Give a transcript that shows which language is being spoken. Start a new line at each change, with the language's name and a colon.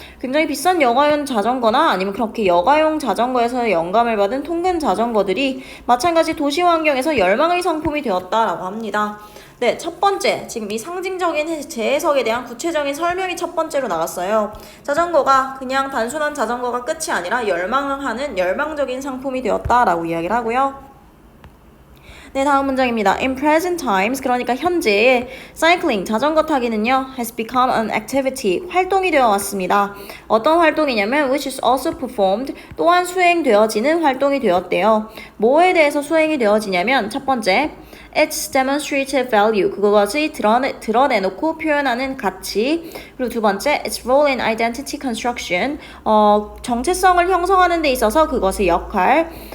Korean: 굉장히 비싼 여가용 자전거나 아니면 그렇게 여가용 자전거에서 영감을 받은 통근 자전거들이 마찬가지 도시 환경에서 열망의 상품이 되었다라고 합니다. 네, 첫 번째, 지금 이 상징적인 재해석에 대한 구체적인 설명이 첫 번째로 나왔어요. 자전거가 그냥 단순한 자전거가 끝이 아니라 열망하는 열망적인 상품이 되었다라고 이야기를 하고요. 네, 다음 문장입니다.
English: In present times,
Korean: 그러니까 현재의
English: cycling,
Korean: 자전거 타기는요,
English: has become an activity,
Korean: 활동이 되어 왔습니다. 어떤 활동이냐면,
English: which is also performed,
Korean: 또한 수행되어지는 활동이 되었대요. 뭐에 대해서 수행이 되어지냐면, 첫 번째,
English: its demonstrative value,
Korean: 그것이 드러내놓고 표현하는 가치. 그리고 두 번째,
English: its role in identity construction,
Korean: 정체성을 형성하는 데 있어서 그것의 역할.